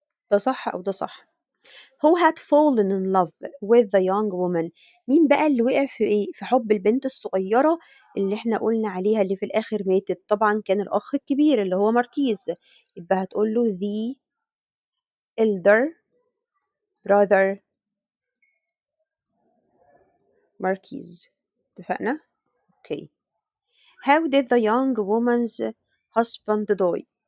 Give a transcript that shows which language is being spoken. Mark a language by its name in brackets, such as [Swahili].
[Arabic] ده صح او ده صح. [English] Who had fallen in love with the young woman. [Arabic] مين بقى اللي وقع في ايه، في حب البنت الصغيرة اللي احنا قلنا عليها اللي في الآخر ماتت؟ طبعا كان الأخ الكبير اللي هو ماركيز، يبقى هتقول له [English] the elder brother [Arabic] ماركيز. اتفقنا؟ اوكي. [English] How did the young woman's husband die.